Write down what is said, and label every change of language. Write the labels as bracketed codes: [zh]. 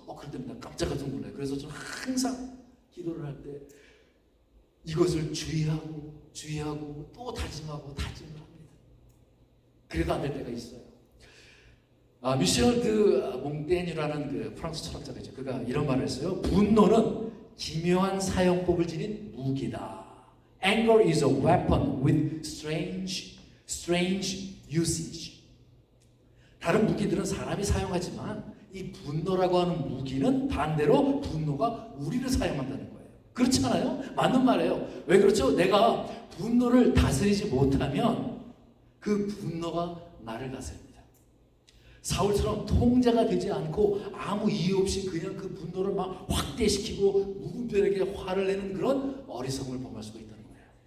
[ko] 그럴 때마다 깜짝깜짝 놀라요. 그래서 저는 항상 기도를 할 때 이것을 주의하고 또 다짐을 합니다. 그래도 안 될 때가 있어요. 미셸 몽테뉴라는 그 프랑스 철학자가 있죠. 그가 이런 말을 했어요. 분노는 기묘한 사용법을 지닌 무기다. [en] Anger is a weapon with strange usage. [ko] 다른 무기들은 사람이 사용하지만 이 분노라고 하는 무기는 반대로 분노가 우리를 사용한다는 거예요. 그렇지 않아요? 맞는 말이에요. 왜 그렇죠? 내가 분노를 다스리지 못하면 그 분노가 나를 다스립니다. 사울처럼 통제가 되지 않고 아무 이유 없이 그냥 그 분노를 막 확대시키고 무분별하게 화를 내는 그런 어리석음을 범할 수가 있다는 거예요.